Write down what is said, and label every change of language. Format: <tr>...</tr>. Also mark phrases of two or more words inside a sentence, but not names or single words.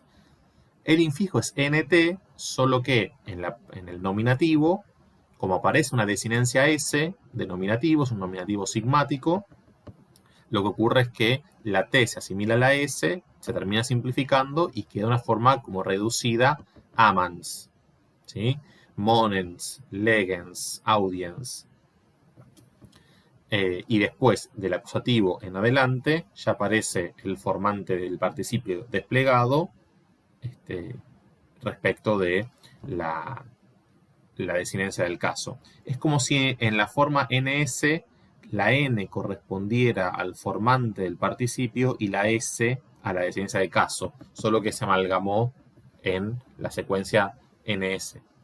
<es>El infijo es nt, solo que en el nominativo, como aparece una desinencia S de nominativo, es un nominativo sigmático, lo que ocurre es que la T se asimila a la S, se termina simplificando y queda una forma como reducida amans, ¿sí?</es> <la>Monens, legens, audiens.</la> <es>Y después del acusativo en adelante ya aparece el formante del participio desplegado respecto de la desinencia del caso. Es como si en la forma NS la N correspondiera al formante del participio y la S a la desinencia del caso, solo que se amalgamó en la secuencia NS.</es>